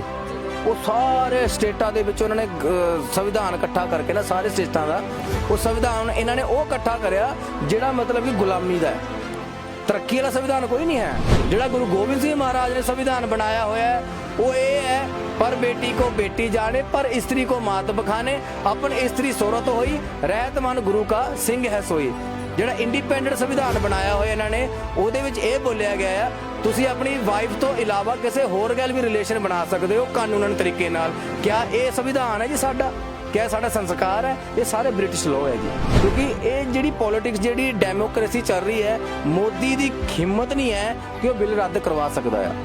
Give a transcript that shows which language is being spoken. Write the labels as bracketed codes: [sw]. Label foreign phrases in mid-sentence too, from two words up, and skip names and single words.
[pa] ਉਹ ਸਾਰੇ ਸਟੇਟਾਂ ਦੇ ਵਿੱਚ ਉਹਨਾਂ ਨੇ ਸੰਵਿਧਾਨ ਇਕੱਠਾ ਕਰਕੇ ਨਾ, ਸਾਰੇ ਸਟੇਟਾਂ ਦਾ ਉਹ ਸੰਵਿਧਾਨ ਇਹਨਾਂ ਨੇ ਉਹ ਇਕੱਠਾ ਕਰਿਆ ਜਿਹੜਾ ਮਤਲਬ ਕਿ ਗੁਲਾਮੀ ਦਾ ਹੈ। ਤਰੱਕੀ ਵਾਲਾ ਸੰਵਿਧਾਨ ਕੋਈ ਨਹੀਂ ਹੈ। ਜਿਹੜਾ ਗੁਰੂ ਗੋਬਿੰਦ ਸਿੰਘ ਮਹਾਰਾਜ ਨੇ ਸੰਵਿਧਾਨ ਬਣਾਇਆ ਹੋਇਆ ਹੈ ਉਹ ਇਹ ਹੈ, [hi] पर बेटी को बेटी जाने पर स्त्री को मात बखाने, अपन स्त्री सोरत होई रहत मन गुरु का सिंह है सोई। [pa] ਜਿਹੜਾ ਇੰਡੀਪੈਂਡੈਂਟ ਸੰਵਿਧਾਨ ਬਣਾਇਆ ਹੋਇਆ ਇਹਨਾਂ ਨੇ, ਉਹਦੇ ਵਿੱਚ ਇਹ ਬੋਲਿਆ ਗਿਆ ਆ ਤੁਸੀਂ ਆਪਣੀ ਵਾਈਫ ਤੋਂ ਇਲਾਵਾ ਕਿਸੇ ਹੋਰ ਗੱਲ ਵੀ ਰਿਲੇਸ਼ਨ ਬਣਾ ਸਕਦੇ ਹੋ ਕਾਨੂੰਨਨ ਤਰੀਕੇ ਨਾਲ। ਕਿਆ ਇਹ ਸੰਵਿਧਾਨ ਹੈ ਜੀ ਸਾਡਾ? ਕਿਆ ਸਾਡਾ ਸੰਸਕਾਰ ਹੈ? ਇਹ ਸਾਰੇ [en] British law [pa] ਹੈ ਜੀ। ਕਿਉਂਕਿ ਇਹ ਜਿਹੜੀ ਪੋਲਿਟਿਕਸ, ਜਿਹੜੀ ਡੈਮੋਕ੍ਰੇਸੀ ਚੱਲ ਰਹੀ ਹੈ, ਮੋਦੀ ਦੀ ਹਿੰਮਤ ਨਹੀਂ ਹੈ ਕਿ ਉਹ ਬਿੱਲ ਰੱਦ ਕਰਵਾ ਸਕਦਾ ਆ।